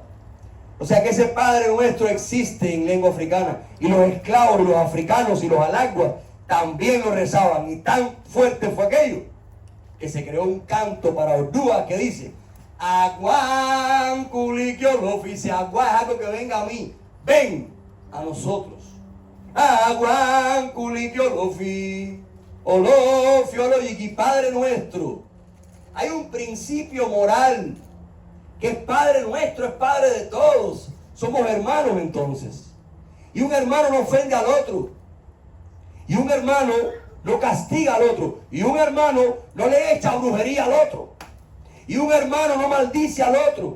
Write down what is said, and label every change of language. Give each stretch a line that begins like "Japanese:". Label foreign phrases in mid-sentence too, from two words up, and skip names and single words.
Spanish: O sea que ese Padre Nuestro existe en lengua africana, y los esclavos, los africanos y los alaguas también lo rezaban, y tan fuerte fue aquello que se creó un canto para Odúa que dice:
Yoruba: Aguán culiquiolofi,
Spanish: si agua es algo que venga a mí, ven a nosotros.
Yoruba: Aguán culiquiolofi, olofio oloyiki,
Spanish: Padre Nuestro. Hay un principio moral que es Padre Nuestro, es Padre de todos. Somos hermanos entonces. Y un hermano no ofende al otro. Y un hermano no castiga al otro. Y un hermano no le echa brujería al otro. Y un hermano no maldice al otro.